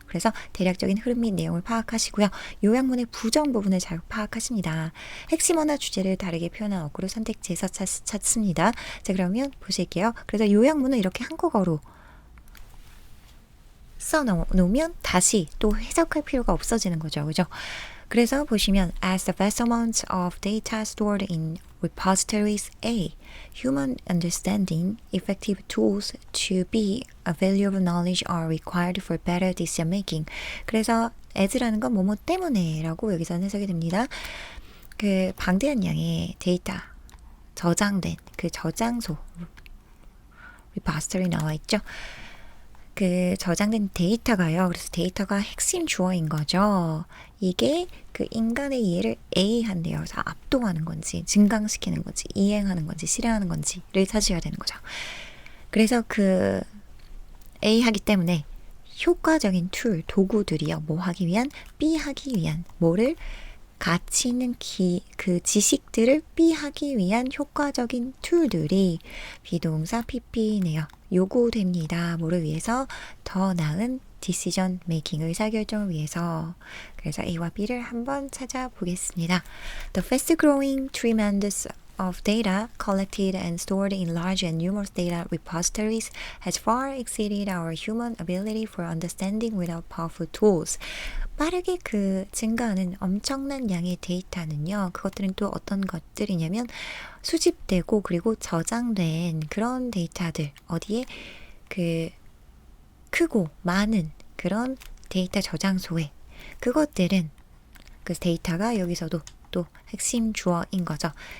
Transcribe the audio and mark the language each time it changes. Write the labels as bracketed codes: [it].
[ko] 그래서 대략적인 흐름 및 내용을 파악하시고요. 요약문의 부정 부분을 잘 파악하십니다. 핵심어나 주제를 다르게 표현한 어구로 선택지에서 찾습니다. 그러면 보실게요. 그래서 요약문을 이렇게 한국어로 써놓으면 다시 또 해석할 필요가 없어지는 거죠. 그죠? 그래서 보시면 [en] as the vast amounts of data stored in repositories A, human understanding, effective tools to be a valuable knowledge are required for better decision making. [ko] 그래서 as라는 건 뭐뭐 때문에 라고 여기서는 해석이 됩니다. 그 방대한 양의 데이터 저장된 그 저장소 repository 나와 있죠. 그 저장된 데이터가요. 그래서 데이터가 핵심 주어인 거죠. 이게 그 인간의 이해를 A한대요. 그래서 압도하는 건지, 증강시키는 건지, 이행하는 건지, 실행하는 건지를 찾으셔야 되는 거죠. 그래서 그 A 하기 때문에 효과적인 툴, 도구들이요. 뭐 하기 위한? B 하기 위한. 뭐를? 가치 있는 그 지식들을 B 하기 위한 효과적인 툴들이 비동사 PP네요. 요구됩니다. 뭐를 위해서? 더 나은 디시전 메이킹 의사결정을 위해서. 그래서 A와 B를 한번 찾아보겠습니다. [en] The fast growing tremendous of data collected and stored in large and numerous data repositories has far exceeded our human ability for understanding without powerful tools. [ko] 빠르게 그 증가하는 엄청난 양의 데이터는요. 그것들은 또 어떤 것들이냐면 수집되고 그리고 저장된 그런 데이터들 어디에 그 크고 많은 그런 데이터 저장소에 그것들은 그 데이터가 여기서도 또 핵심 주어인 거죠.